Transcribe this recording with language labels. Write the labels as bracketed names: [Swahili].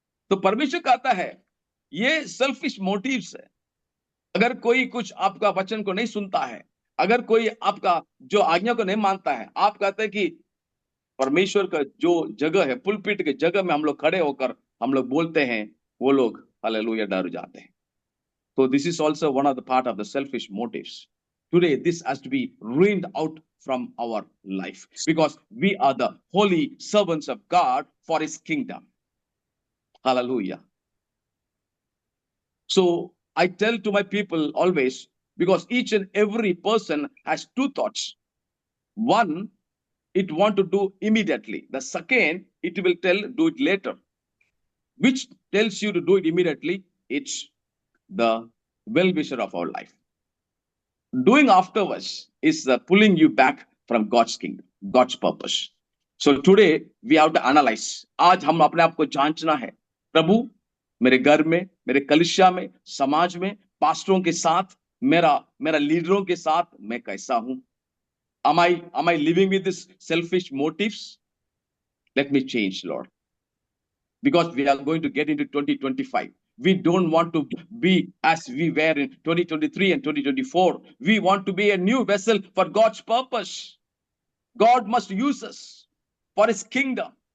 [Hindi] तो परमेश्वर कहता है ये [English] selfish motives [Hindi] है। अगर कोई कुछ आपका वचन को नहीं सुनता है, अगर कोई आपका जो आज्ञा को नहीं मानता है, आप कहते हैं कि परमेश्वर का जो जगह है, पुलपिट के जगह में हम लोग खड़े होकर हम लोग बोलते हैं, वो लोग हालेलुया डर जाते हैं. [English] So this is also one of the part of the selfish motives. Today, this has to be ruined out from our life because we are the holy servants of God for His kingdom. Hallelujah. So I tell to my people always, because each and every person has two thoughts. One, it want to do immediately. The second, it will tell do it later. Which tells you to do it immediately? It's the well-wisher of our life. Doing afterwards is pulling you back from God's kingdom, God's purpose. So today we have to analyze. [Hindi] आज हम अपने आप को जांचना है. प्रभु, मेरे घर में, मेरे कलीसिया में, समाज में, पास्टरों के साथ, मेरा लीडरों के साथ मैं कैसा हूं? [English] Am I living with this selfish motives? Let me change, Lord. Because we are going to get into 2025. We don't want to be as we were in 2023 and 2024. We want to be a new vessel for God's purpose. God must use us for His kingdom.